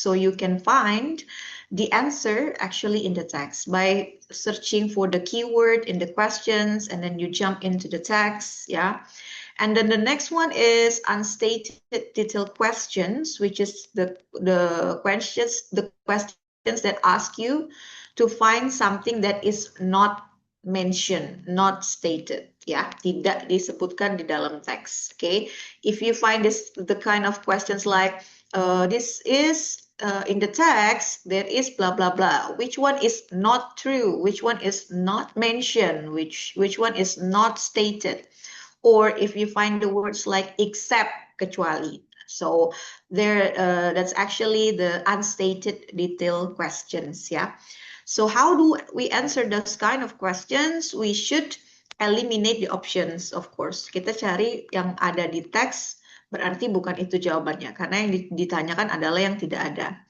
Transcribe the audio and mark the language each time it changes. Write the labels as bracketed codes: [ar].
[en] So you can find the answer actually in the text by searching for the keyword in the questions and then you jump into the text. Yeah. And then the next one is unstated detailed questions, which is the questions that ask you to find something that is not mentioned, not stated. [id] Ya, tidak disebutkan di dalam teks. [en] Okay, if you find the kind of questions like this is in the text, there is blah blah blah. Which one is not true? Which one is not mentioned? Which one is not stated? Or if you find the words like except, kecuali. So there, that's actually the unstated detailed questions. Yeah. So how do we answer those kind of questions? We should eliminate the options, of course. [id] Kita cari yang ada di teks, berarti bukan itu jawabannya. Karena yang ditanyakan adalah yang tidak ada.